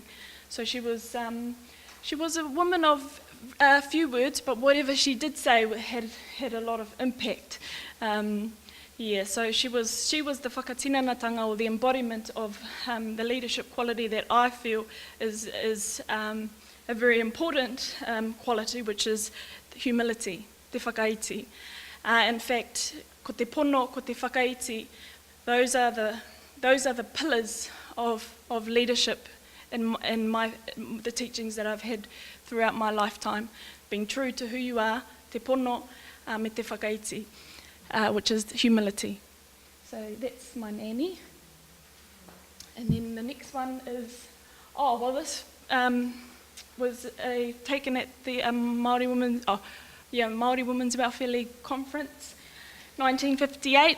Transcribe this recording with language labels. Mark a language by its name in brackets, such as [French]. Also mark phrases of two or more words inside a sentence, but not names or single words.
[English] So she was a woman of a few words, but whatever she did say had a lot of impact. So she was the whakatinanatanga, or the embodiment of the leadership quality that I feel is a very important quality, which is humility, [Māori] te whakaiti. [English] In fact, [Māori] ko te pono, ko te whakaiti, [English] those are the pillars of leadership in the teachings that I've had throughout my lifetime. Being true to who you are, [Māori] te pono, me te whakaiti. [English] Which is humility. So that's my nanny. And then the next one is, this was taken at the Māori Women's Welfare League conference, 1958.